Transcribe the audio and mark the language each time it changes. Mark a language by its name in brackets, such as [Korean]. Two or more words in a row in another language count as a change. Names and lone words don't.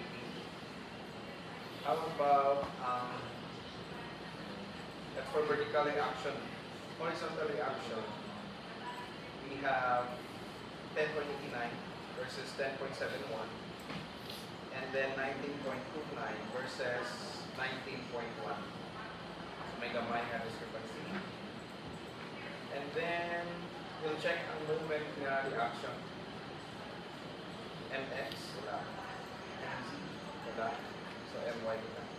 [English] How about, that's for vertical reaction. Horizontal reaction, we have 10.89 versus 10.71. And then 19.29 versus 19.1. So [Hiligaynon] may gamay nga [English] discrepancy. And then, we'll check ang movement nga reaction. [Hiligaynon] MX, wala. MZ, wala. So, MY, wala.